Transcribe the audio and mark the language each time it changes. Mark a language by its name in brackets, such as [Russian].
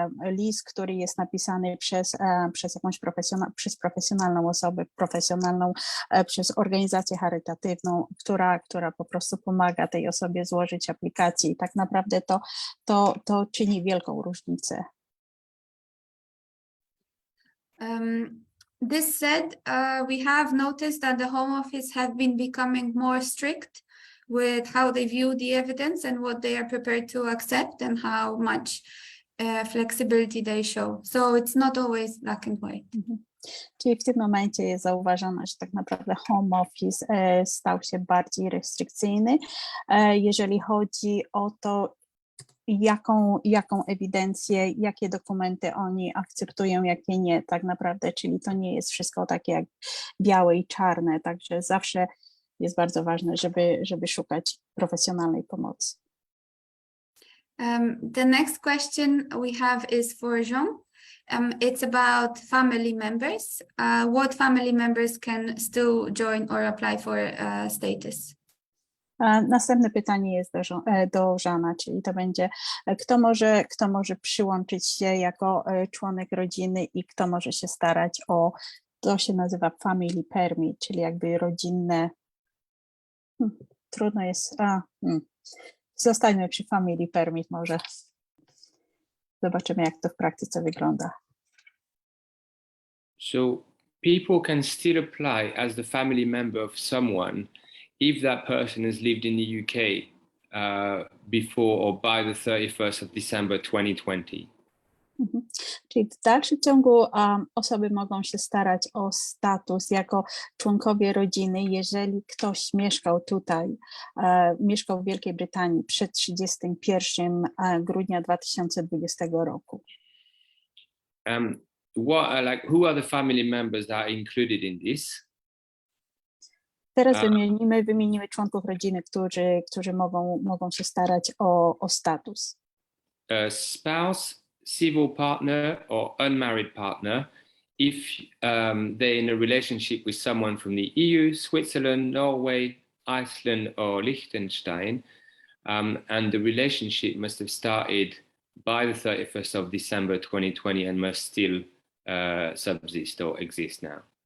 [Polish] list, który jest napisany przez jakąś profesjonalną osobę, przez organizację charytatywną, która po prostu pomaga tej osobie złożyć aplikację i tak naprawdę to czyni wielką różnicę. [English] This said, we have noticed that the Home Office have been becoming more strict with how they view the evidence and what they are prepared to accept and how much flexibility they show. So it's not always black and white. [Polish] Czyli w tym momencie jest zauważone, że tak naprawdę Home Office stał się bardziej restrykcyjny, jeżeli chodzi o to, jaką ewidencję, jakie dokumenty oni akceptują, jakie nie, tak naprawdę, czyli to nie jest wszystko takie jak białe i czarne, także zawsze jest bardzo ważne, żeby szukać profesjonalnej pomocy. [English] The next question we have is for Jean. It's about family members. What family members can still join or apply for status? [Polish] Następne pytanie jest do Żana, czyli to będzie, kto może przyłączyć się jako członek rodziny i kto może się starać o, to się nazywa family permit, czyli jakby rodzinne, trudno jest, zostańmy przy family permit może. Zobaczymy, jak to w praktyce wygląda. [English] So people can still apply as the family member of someone if that person has lived in the UK before or by the 31st of December 2020. [Polish] Czyli w dalszym ciągu osoby mogą się starać o status jako członkowie rodziny, jeżeli ktoś mieszkał tutaj, mieszkał w Wielkiej Brytanii przed 31 grudnia 2020 roku. [English] Who are the family members that are included in this? [Polish] Teraz wymienimy członków rodziny, którzy mogą się starać o status. [English] Spouse, civil partner or unmarried partner if they're in a relationship with someone from the EU, Switzerland, Norway, Iceland or Liechtenstein, and the relationship must have started by the 31st of December 2020 and must still subsist or exist now.